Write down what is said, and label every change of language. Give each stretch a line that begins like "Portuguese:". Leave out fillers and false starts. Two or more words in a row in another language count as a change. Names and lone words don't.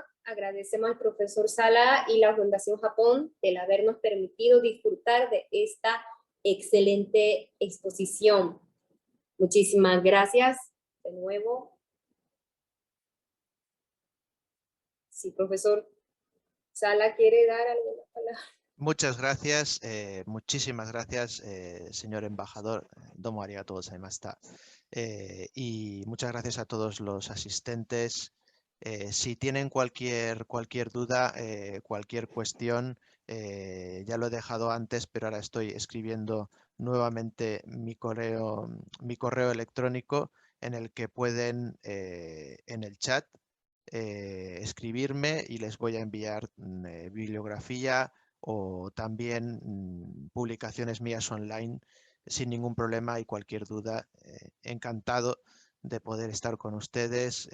Spanish: Agradecemos al profesor Sala y la Fundación Japón el habernos permitido disfrutar de esta excelente exposición. Muchísimas gracias de nuevo. Si profesor Sala quiere dar alguna palabra. Muchas gracias, muchísimas gracias, señor embajador.
Japanese: どうもありがとうございました.
Spanish: Y muchas gracias a todos los asistentes. Si tienen cualquier duda, cualquier cuestión, ya lo he dejado antes, pero ahora estoy escribiendo nuevamente mi correo electrónico, en el que pueden en el chat escribirme y les voy a enviar bibliografía o también publicaciones mías online sin ningún problema, y cualquier duda, encantado de poder estar con ustedes.